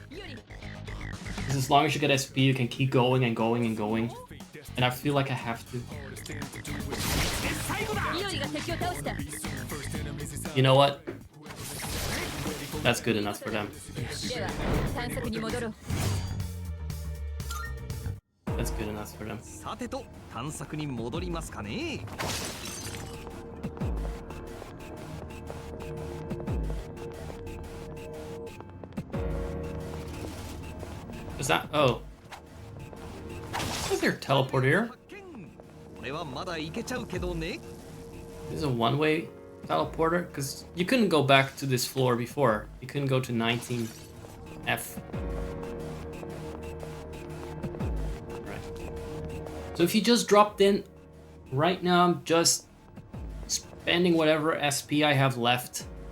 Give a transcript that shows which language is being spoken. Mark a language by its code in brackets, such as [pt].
[en] Because as long as you get SP, you can keep going and going and going. And I feel like I have to. [ja] イオリが敵を倒した [en] You know what? That's good enough for them. [ja] では探索に戻ろう [en] That's good enough for them. [ja] さてと探索に戻りますかね。 [en] Is that? Oh. Is there a teleport here? [ja] これはまだいけちゃうけどね。 [en] This is a one-way teleporter? Because you couldn't go back to this floor before. You couldn't go to 19F. Right. So if you just dropped in right now, I'm just spending whatever SP I have left.